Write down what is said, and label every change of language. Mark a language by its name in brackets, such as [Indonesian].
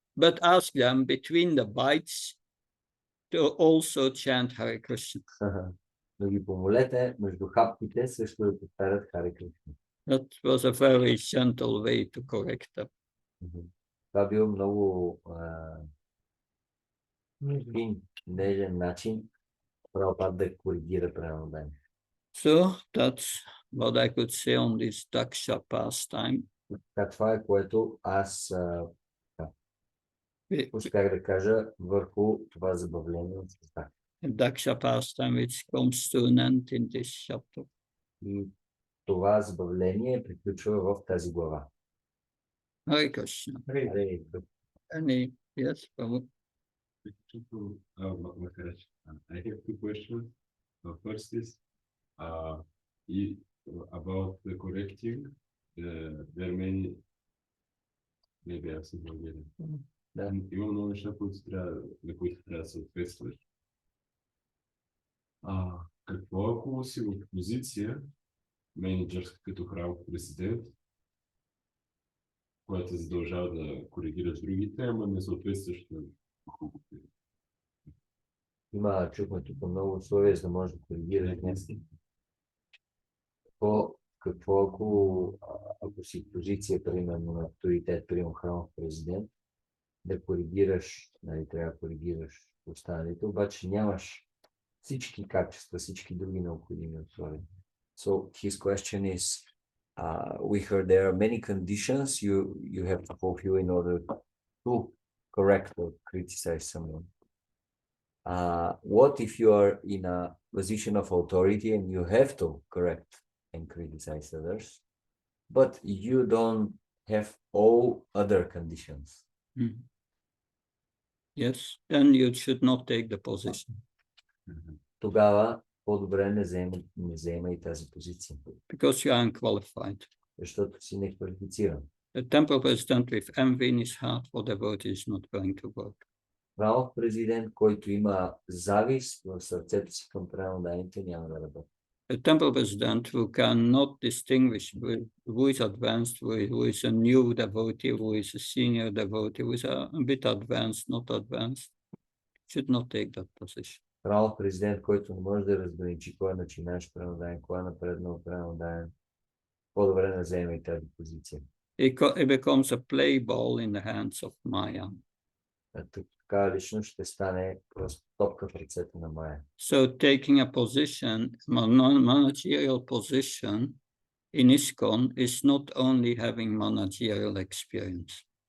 [English] But ask them between the bites to also chant Hare Krishna. [Bulgarian] Но ги помолете между хапките също да повтарят Харе Кришна. [English] That was a very gentle way to correct them. [Bulgarian] Това бил много Нежно. фин, нежен начин Прабхупад да коригира преданодание. [English] So that's what I could say on this Daksha pastime. [Bulgarian] Така това е, което аз [English] We- [Bulgarian] успях да кажа върху това забавление от света. [English] Daksha pastime which comes to an end in this chapter. [Bulgarian] И това забавление приключва в тази глава. [English] Hare Krishna. [Bulgarian] Харе, [English] Any yes, Prabhu? Maharaj, I have two questions. First is about the correcting. There are many, maybe [Bulgarian] аз съм уверен. Да. Има много неща, на които трябва да съответстваш. Какво ако си в позиция менеджерска като храм президент, която задължава да коригираш другите, ама не съответстваш на чухме тук много условия, за да може да коригираш днес. Какво ако си в позиция, примерно, на авторитет, примерно храмов президент, да коригираш, нали, трябва да коригираш останалите, обаче нямаш всички качества, всички други необходими условия. [English] So his question is, we heard there are many conditions you have to fulfill in order to correct or criticize someone. What if you are in a position of authority and you have to correct and criticize others, but you don't have all other conditions? Mhm. Yes, then you should not take the position [Bulgarian] Тогава по-добре не заема и тази позиция, [English] because you are unqualified. [Bulgarian] защото си неквалифициран. [English] A temple president with envy in his heart for devotee is not going to work. [Bulgarian] Храмов президент, който има завист в сърцето си към преданодайните, няма да работи. [English] A temple president who cannot distinguish who is advanced, who is a new devotee, who is a senior devotee, who is a bit advanced, not advanced, should not take that position. [Bulgarian] Храмов президент, който не може да разграничи кой е начинащ преданодайен, кой е напреднал преданодайен, по-добре не заема и тази позиция. [English] It becomes a play ball in the hands of Maya. [Bulgarian] Така личност ще стане просто топка в ръцете на Майя. [English] So taking a position, managerial position in ISKCON is not only having managerial experience.